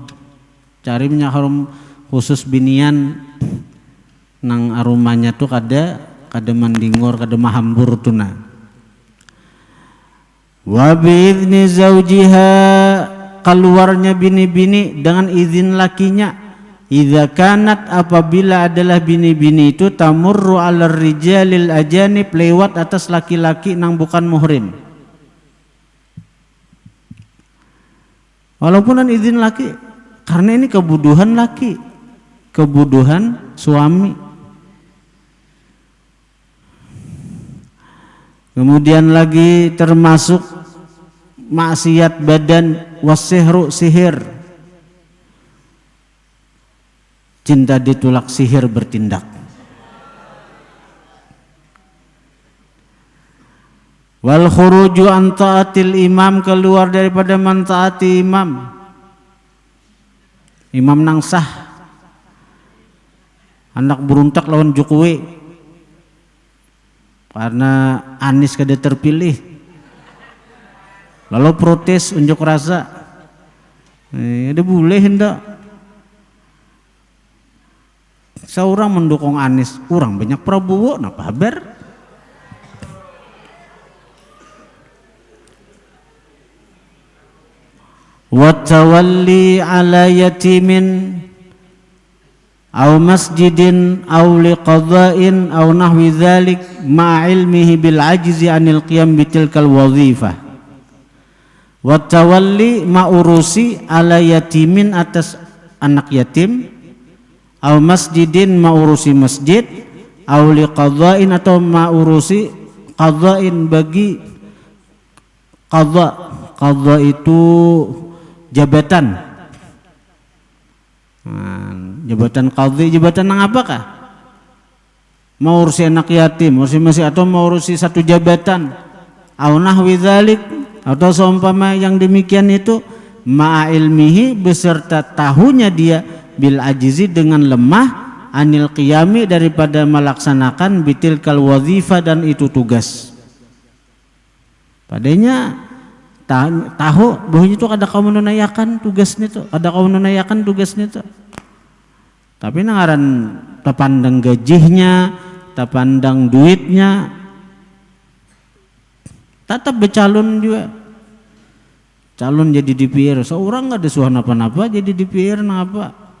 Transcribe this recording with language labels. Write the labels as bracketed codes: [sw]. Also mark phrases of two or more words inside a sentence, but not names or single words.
[bjn] Cari minyak harum khusus binian nang aromanya tuh kada mandingur, kada mahambur tuh nah. [ar] وبإذن زوجها, [id] keluarnya bini-bini dengan izin lakinya. [ar] إذا كانت, [id] apabila adalah bini-bini itu [ar] تمر على الرجال الأجانب, [id] lewat atas laki-laki nang bukan muhrim. Walaupun izin laki, karena ini kebutuhan laki, kebutuhan suami. Kemudian lagi termasuk maksiat badan, wasihru, sihir. Cinta ditolak, sihir bertindak. [ar] والخروج عن طاعة الإمام, [id] keluar daripada mentaati imam. [bjn] Imam nang sah, anak beruntak lawan Jokowi karena Anies kada terpilih, lalu protes unjuk rasa. Ada boleh hendak seorang mendukung Anies, orang banyak Prabowo, napa haber? [ar] وتولى على يتيم أو مسجد أو لقضاء أو نحو ذلك مع علمه بالعجز عن القيام بتلك الوظيفة. وتولى, [id] ma urusi, [ar] على يتيم, [id] atas anak yatim, [ar] أو مسجد, [id] ma urusi masjid, [ar] أو لقضاء, [id] atau ma urusi qada'in, bagi qada itu jabatan. Jabatan qadhi, jabatan nang apakah? Mau urusi anak yatim, urusi masjid, atau mau urusi satu jabatan. [ar] أو نحو ذلك, [id] atau seumpama yang demikian itu, [ar] مع علمه, [id] beserta tahunya dia, [ar] بالعجز, [id] dengan lemah, [ar] عن القيام, [id] daripada melaksanakan [ar] بتلك الوظيفة, [id] dan itu tugas. Padanya tahu bahwa itu ada kaum menunaikan tugasnya tuh, ada kaum menunaikan tugasnya tuh. [bjn] Tapi nangaran tapandang gajinya, tapandang duitnya, tetap bercalon juga. [id] Calon jadi DPR, seorang nggak ada suah napa-napa jadi DPR napa?